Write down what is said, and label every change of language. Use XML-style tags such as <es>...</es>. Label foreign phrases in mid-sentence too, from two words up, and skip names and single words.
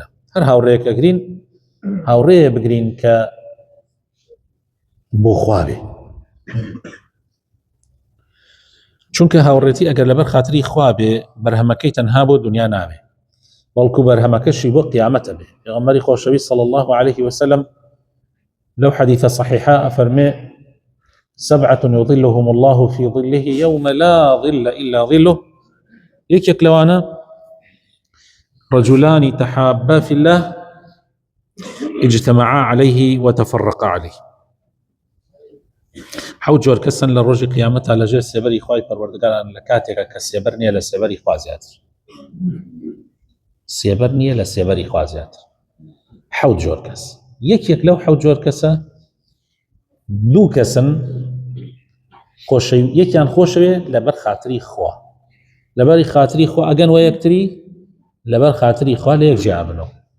<ckb>هەر هاوڕێیەکە گرین هاوڕێیە بگرین کە بۆ خوا بێ، چونکە هاوڕێتی ئەگەر لەبەر خاتری خوا بێ بەرهەمەکەی تەنها بۆ دنیا نابێ، بەڵکو بەرهەمەکەشی بۆ قیامەتە بێ. پێغەمبەری خۆشەویست</ckb> <ar>صلی الله عليه وسلم</ar> <ckb>لەو حەدیثە صحیحە ئەفەرمێ:</ckb> <ar>سبعة يظلهم الله في ظله يوم لا ظل إلا ظله.</ar> <ckb>یەکێک لەوانە</ckb> <ar>رجلان تحابا في الله اجتمعا عليه وتفرقا عليه.</ar> <ckb>حەوت جۆر کەسن لە ڕۆژی قیامەتە لەژێر سێبەری خوای پەروەردگاران لە کاتێکە کە سێبەر نییە لە سێبەری خوا زیاتر. سێبەر نییە لە سێبەری خوا زیاتر. حەوت جۆر کەس. یەکێک لەو حەوت جۆر کەسە دوو کەسن یەکیان خۆشەوێ لەبەر خاتری خوا، لەبەری خاتری خوا ئەگەن وە یەکتری لەبەر خاتری خوا لە یەک جیا بنەوە.</ckb>